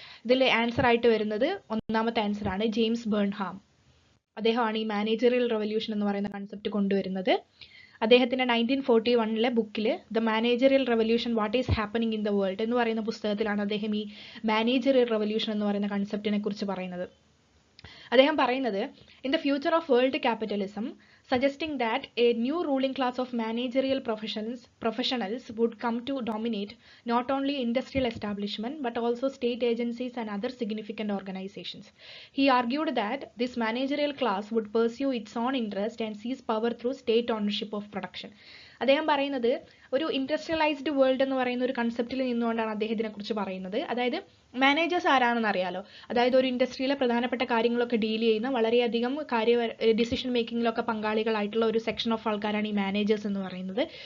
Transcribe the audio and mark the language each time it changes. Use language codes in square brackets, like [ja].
[ml] ഇതിൽ ആൻസർ ആയിട്ട് വരുന്നത് ഒന്നാമത്തെ ആൻസർ ആണ്, ജെയിംസ് ബേൺഹാം. അദ്ദേഹമാണ് ഈ മാനേജറിയൽ റെവല്യൂഷൻ എന്ന് പറയുന്ന കൺസെപ്റ്റ് കൊണ്ടുവരുന്നത്. അദ്ദേഹത്തിന്റെ 1941 ബുക്കിൽ the managerial revolution what is happening in the world എന്ന് പറയുന്ന പുസ്തകത്തിലാണ് അദ്ദേഹം ഈ മാനേജറിയൽ റെവല്യൂഷൻ എന്ന് പറയുന്ന കൺസെപ്റ്റിനെ കുറിച്ച് പറയുന്നത്. അദ്ദേഹം പറയുന്നത്, [en] In the future of world capitalism suggesting that a new ruling class of managerial professionals would come to dominate not only industrial establishment but also state agencies and other significant organizations. He argued that this managerial class would pursue its own interest and seize power through state ownership of production. [ml] അദ്ദേഹം പറയുന്നത് ഒരു industrialised world എന്ന് പറയുന്ന ഒരു കൺസെപ്റ്റിൽ നിന്നുകൊണ്ടാണ് അദ്ദേഹം ഇതിനെക്കുറിച്ച് പറയുന്നത്. അതായത് മാനേജേഴ്സ് ആരാണെന്ന് അറിയാലോ, അതായത് ഒരു ഇൻഡസ്ട്രിയിലെ പ്രധാനപ്പെട്ട കാര്യങ്ങളൊക്കെ ഡീൽ ചെയ്യുന്ന വളരെയധികം ഡിസിഷൻ മേക്കിങ്ങിലൊക്കെ പങ്കാളികളായിട്ടുള്ള ഒരു സെക്ഷൻ ഓഫ് ആൾക്കാരാണ് ഈ മാനേജേഴ്സ് എന്ന് പറയുന്നത്.